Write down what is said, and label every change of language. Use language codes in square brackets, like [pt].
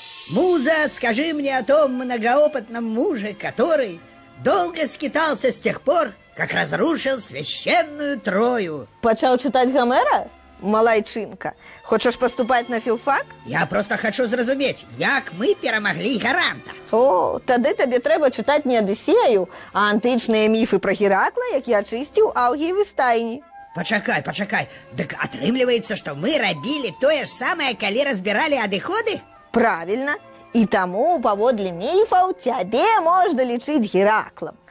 [ru] Муза, скажи мне о том многоопытном муже, который долго скитался с тех пор, как разрушил священную Трою. [be] Пачаў чытаць Гомера? Малайчынка, хочаш паступаць на філфак? [ru] Я просто хочу [be] зразумець, як мы перамаглі Гаранта. О, тады табе трэба чытаць не Адысею, а антычныя міфы пра Геракла, які ачысціў Аўгіевы стайні. Пачакай. Дык атрымліваецца, што мы рабілі тое ж самае, калі разбіралі адыходы? [ru] Правильно. [be] І таму, паводле міфаў, цябе можна лічыць Гераклам.